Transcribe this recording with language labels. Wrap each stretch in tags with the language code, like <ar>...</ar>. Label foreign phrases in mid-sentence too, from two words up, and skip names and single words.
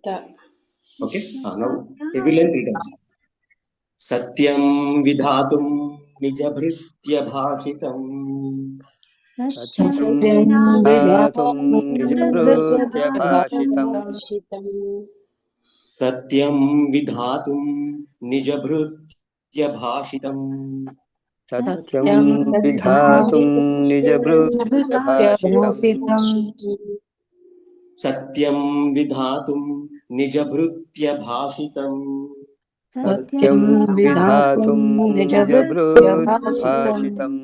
<en>Okay, now every line 3 times.</en> <sa>సత్యం విధాతుం నిజభృత్య భాషితం. నిజభృత్య భాషితం. సత్యం విధాతుం నిజభృత్య భాషితం. सत्यं विधातुं निजभृत्यभाषितम् सत्यं विधातुं निजभृत्यभाषितम् सत्यं विधातुं निजभृत्यभाषितम्</sa>